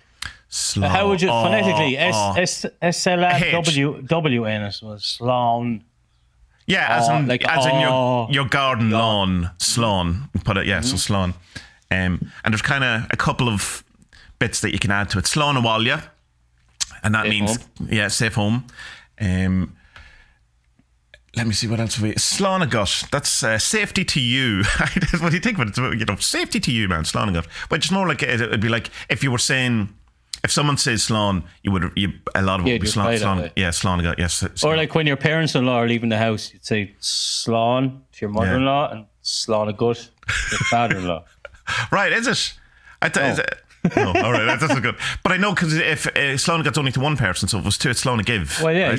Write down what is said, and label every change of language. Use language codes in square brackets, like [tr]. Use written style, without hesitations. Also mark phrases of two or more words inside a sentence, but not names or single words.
[en] Slán. How would you phonetically? S-L-W in it was slán. Yeah, as in your garden lawn, slán. Put it, yeah, so slán. And there's kind of a couple of bits that you can add to it. [ga] Slán a bhaile, [en] and that means safe home. Let me see what else we. [ga] Slán a gut. [en] That's safety to you. What do you think of it? Safety to you, man. [ga] Slán a gut. [en] But it's more like it'd be like if you were saying, if someone says slán, a lot of it would be slán. Yeah, [ga] slán a gut. [en] Yes. Or like when your parents-in-law are leaving the house, you'd say slán to your mother-in-law and [ga] slán a gut [en] to your father-in-law. Right? Is it? Is it? No, all right, that's good. But I know, because if [ga] slán a gut's [en] only to one person, so if it was two, it's [ga] slán a give. [en] Well, yeah, right?